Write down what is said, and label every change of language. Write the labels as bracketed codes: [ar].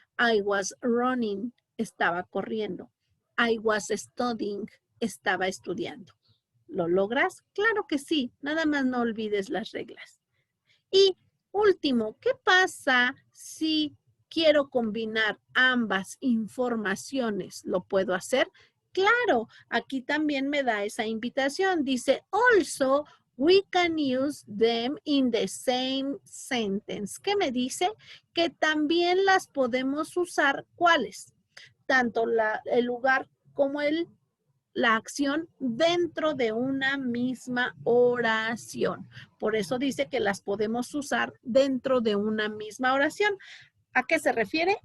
[en] I was running, [es] estaba corriendo. [en] I was studying, [es] estaba estudiando. ¿Lo logras? Claro que sí, nada más no olvides las reglas. Y último, ¿qué pasa si quiero combinar ambas informaciones? ¿Lo puedo hacer? Claro, aquí también me da esa invitación. [en] Dice, also, we can use them in the same sentence. [es] ¿Qué me dice? Que también las podemos usar, ¿cuáles? Tanto el lugar como la acción dentro de una misma oración. Por eso dice que las podemos usar dentro de una misma oración. ¿A qué se refiere?